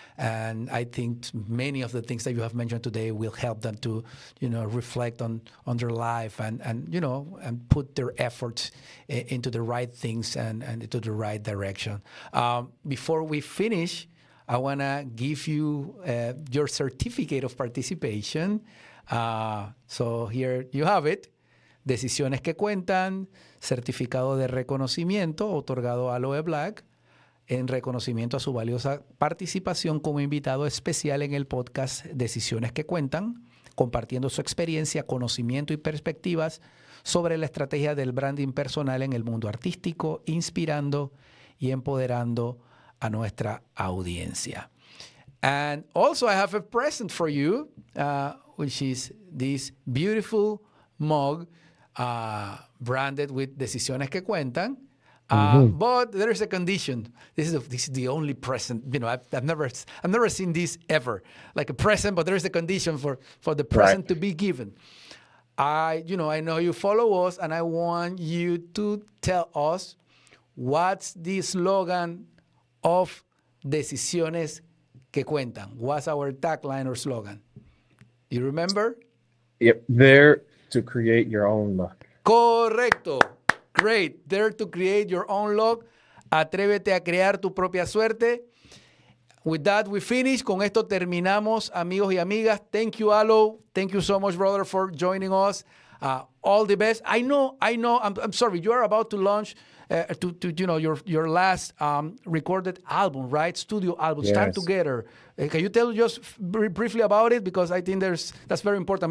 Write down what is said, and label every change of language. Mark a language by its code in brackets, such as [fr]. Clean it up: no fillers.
[en] And I think many of the things that you have mentioned today will help them to, reflect on their life and put their efforts into the right things and into the right direction. Before we finish, I want to give you your certificate of participation. So here you have it. [es] Decisiones que Cuentan, certificado de reconocimiento otorgado a Aloe Blacc en reconocimiento a su valiosa participación como invitado especial en el podcast Decisiones que Cuentan, compartiendo su experiencia, conocimiento y perspectivas sobre la estrategia del branding personal en el mundo artístico, inspirando y empoderando a nuestra audiencia. [en] And also I have a present for you, which is this beautiful mug. branded with Decisiones que Cuentan. Mhm. But there is a condition. This is the only present. You know, I've never seen this ever, like a present. But there is a condition for the present to be given. I know you follow us, and I want you to tell us what's the slogan of Decisiones que Cuentan. What's our tagline or slogan? You remember? Yep, there to create your own luck. [es] Correcto. [en] Great. Dare to create your own luck. [es] Atrévete a crear tu propia suerte. [en] With that, we finish. [es] Con esto terminamos, amigos y amigas. [en] Thank you, Aloe. Thank you so much, brother, for joining us. All the best. I know. I'm sorry. You are about to launch your last recorded album, right? Studio album, Yes. Stand Together. Can you tell just briefly about it? Because I think that's very important.